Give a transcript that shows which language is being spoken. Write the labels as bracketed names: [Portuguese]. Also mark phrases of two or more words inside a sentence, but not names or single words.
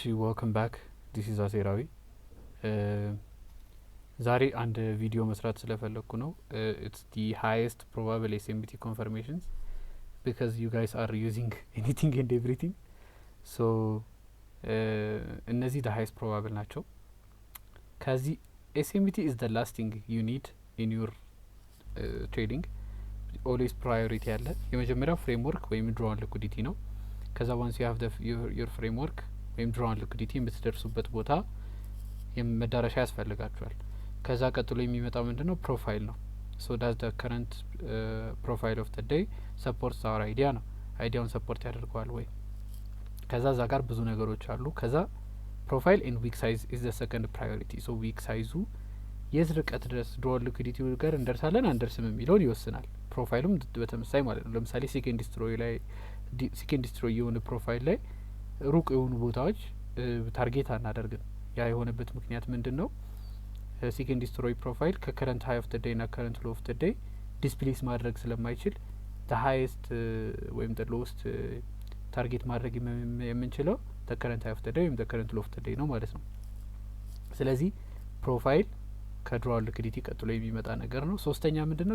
[English] welcome back. This is [Amharic] አሴራዊ ዛሬ አንድ ቪዲዮ መስራት ስለፈለኩ ነው። [English] it's the highest probable SMT confirmations because you guys are using anything and everything. so እነዚህ the highest probable [Amharic] ናቸው። ከዚህ [English] SMT is the last thing you need in your trading. always priority [Amharic] ያለ የመጀመሪያው ፍሬምወርክ ወይም [English] drawn liquidity [Amharic] ነው። ከዛ [English] once you have your framework [Amharic] ወይም [English] drawn liquidity [Amharic] የምትደርሱበት ቦታ መዳረሻ ያስፈልጋችኋል። ከዛ ቀጥሎ የሚመጣው ምንድነው ፕሮፋይል ነው። [English] so that's the current profile of the day supports our idea [Amharic] ነው። አይዲያውን ሰፖርት ያደርገዋል ወይ? ከዛ እዛ ጋር ብዙ ነገሮች አሉ። ከዛ ፕሮፋይል [English] in week size is the second priority. so week size [Amharic] የት ርቀት ድረስ [English] drawn liquidity [Amharic] ጋር እንደርሳለን አንደርስም የሚለውን ይወስናል። ፕሮፋይሉም በተመሳሳይ ማለት ነው። ለምሳሌ [English] seek and destroy [Amharic] የሆነ ፕሮፋይል ላይ ሩቅ የሆኑ ቦታዎች ታርጌት አናደርግም። ያ የሆነበት ምክንያት ምንድነው? [English] seek and destroy [Amharic] ፕሮፋይል [English] current high of the day [Amharic] ና [English] current low of the day displace [Amharic] ማድረግ ስለማይችል [English] the highest [Amharic] ወይም [English] the lowest target [Amharic] ማድረግ የምንችለው [English] the current high of the day [Amharic] ወይም [English] the current low of the day [Amharic] ነው ማለት ነው። ስለዚህ ፕሮፋይል [English] draw liquidity [Amharic] ቀጥሎ የሚመጣ ነገር ነው። ሶስተኛ ምንድነው?